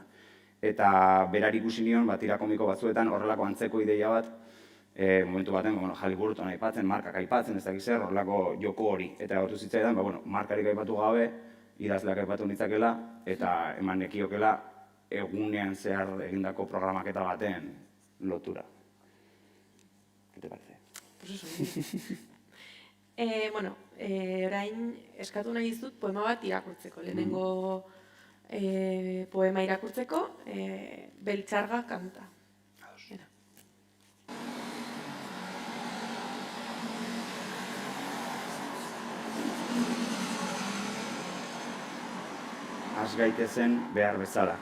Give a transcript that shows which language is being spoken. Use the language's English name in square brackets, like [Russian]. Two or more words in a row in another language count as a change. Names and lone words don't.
[Basque] Eta berari ikusi nion, tira komiko batzuetan horrelako antzeko ideia bat, momentu baten Halliburton aipatzen, markak aipatzen, ez dakit zer, horrelako joko hori. Eta otu zitzaidan, markarik aipatu gabe, idazleak aipatu nitzakela, eta eman nekiokela egunean zehar egindako programaketa baten lotura. [Spanish] ¿Qué te parece? Pues eso. [Basque] Orain eskatu nahi dizut poema bat irakurtzeko. Lehenengo poema irakurtzeko, Beltxarga kanta. Has gaitezen behar bezala.